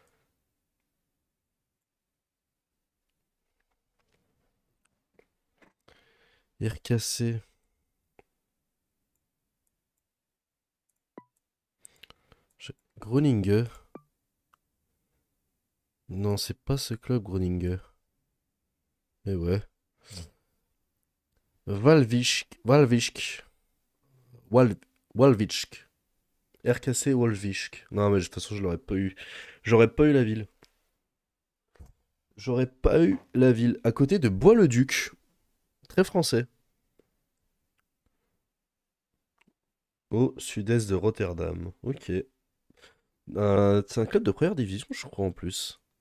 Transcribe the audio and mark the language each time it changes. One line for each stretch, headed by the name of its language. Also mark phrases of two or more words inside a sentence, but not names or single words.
French: RKC. Groningen. Non, c'est pas ce club, Groningen. Eh ouais. Walvisk. Walvisk. Wal... Walvisk. RKC Walvisk. Non, mais de toute façon, je l'aurais pas eu. J'aurais pas eu la ville. J'aurais pas eu la ville. À côté de Bois-le-Duc. Très français. Au sud-est de Rotterdam. Ok. C'est un club de première division, je crois, en plus.